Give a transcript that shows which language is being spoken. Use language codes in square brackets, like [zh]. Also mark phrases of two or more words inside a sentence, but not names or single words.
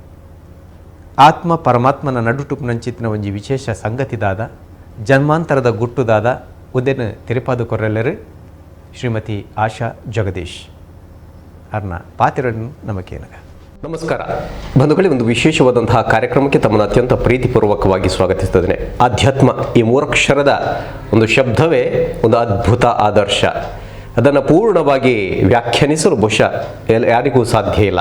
[tcy] ಆತ್ಮ ಪರಮಾತ್ಮನ ನಡುಟುಪ್ ನಂಚಿತ್ತಿನ ಒಂಜಿ ವಿಶೇಷ ಸಂಗತಿದಾದ ಜನ್ಮಾಂತರದ ಗುಟ್ಟುದಾದ ಉದೇನು ತಿರುಪಾದು ಕೊರ್ರೆಲ್ಲರು ಶ್ರೀಮತಿ ಆಶಾ ಜಗದೀಶ್ ಅವ್ರನ್ನ ಪಾತಿರನ್ನು ನಮಗೇನಗ [kn] ನಮಸ್ಕಾರ ಬಂಧುಗಳೇ, ಒಂದು ವಿಶೇಷವಾದಂತಹ ಕಾರ್ಯಕ್ರಮಕ್ಕೆ ತಮ್ಮನ್ನು ಅತ್ಯಂತ ಪ್ರೀತಿಪೂರ್ವಕವಾಗಿ ಸ್ವಾಗತಿಸುತ್ತೇನೆ. ಅಧ್ಯಾತ್ಮ ಈ ಮೂರಕ್ಷರದ ಒಂದು ಶಬ್ದವೇ ಒಂದು ಅದ್ಭುತ ಆದರ್ಶ. ಅದನ್ನು ಪೂರ್ಣವಾಗಿ ವ್ಯಾಖ್ಯಾನಿಸಲು ಬಹುಶಃ ಯಾರಿಗೂ ಸಾಧ್ಯ ಇಲ್ಲ.